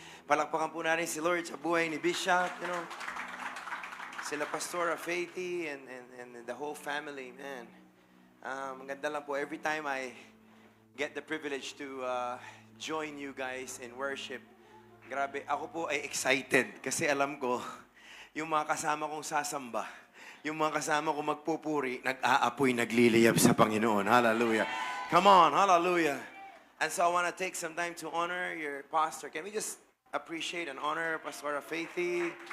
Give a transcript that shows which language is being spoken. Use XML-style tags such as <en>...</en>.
<tl>Palakpakan po natin si Lord sa buhay ni Bishop,</tl> <en>you know.</en> <tl>Sila Pastora Faithy and the whole family, man. Maganda lang po.</tl> <en>Every time I get the privilege to join you guys in worship, grabe,</en> <tl>ako po ay excited. Kasi alam ko, yung mga kasama kong sasamba, yung mga kasama ko magpupuri, nag-aapoy, nagliliyab sa Panginoon.</tl> <en>Hallelujah. Come on, hallelujah. And so I want to take some time to honor your pastor. Can we just appreciate and honor Pastora Faithy?</en>